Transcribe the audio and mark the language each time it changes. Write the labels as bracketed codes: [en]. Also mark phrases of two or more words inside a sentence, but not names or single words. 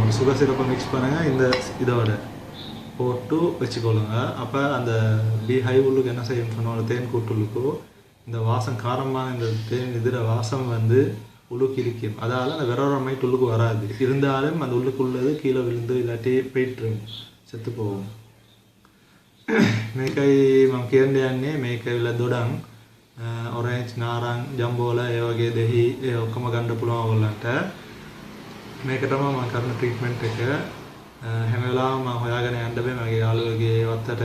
[ta] ஒரு [en] sugar syrup [ta] மிக்ஸ் பண்ணுங்கள், இந்த இதோட போட்டு வச்சுக்கொள்ளுங்க. அப்போ அந்த பீஹைவுக்கு என்ன செய்யணும்னு சொன்னால், தேன் கூட்டுள்ளுக்கு இந்த வாசம், காரமான இந்த தேன் இதில் வாசம் வந்து உள்ளுக்கு இருக்கும். அதால் அந்த வெரோரமைட் உள்ளுக்கு வராது. இருந்தாலும் அந்த உள்ளுக்குள்ளது கீழே விழுந்து இல்லாட்டி போயிட்டுரும், செத்து போகும். [si] මේකයි මම කියන්න යන්නේ, මේක විල දොඩම් ඔරෙන්ජ් නාරං ජම්බෝල ඒ වගේ දෙහි ඒ ඔක්කොම ගන්න පුළුවන් ඔයගොල්ලන්ට. මේක තමයි මම කරන ට්‍රීට්මන්ට් එක. හැම වෙලාවෙම මම හොයාගෙන යන්න බෑ මගේ යාළුවගේ වත්තට.